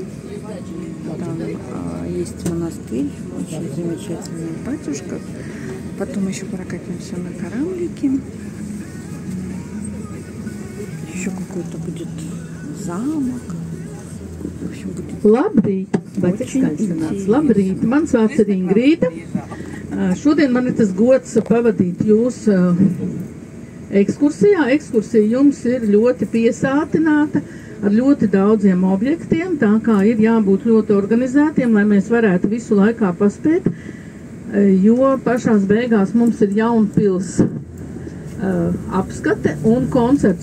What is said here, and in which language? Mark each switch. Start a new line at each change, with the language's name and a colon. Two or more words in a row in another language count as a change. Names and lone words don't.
Russian: Там есть монастырь, очень замечательный батюшка. Потом еще прокатимся на кораблике. Еще какой-то будет замок. В общем, будет
Latvian: Labrīt, vai cik skaļi sanāca? Labrīt, mans vārds ir Ingrīda. Šodien man ir tas gods pavadīt jūs ekskursijā. Ekskursija jums ir ļoti piesātināta ar ļoti daudziem objektiem, tā kā ir jābūt ļoti organizētiem, lai mēs varētu visu laikā paspēt, jo pašās beigās mums ir Jaunpils apskate un koncerts.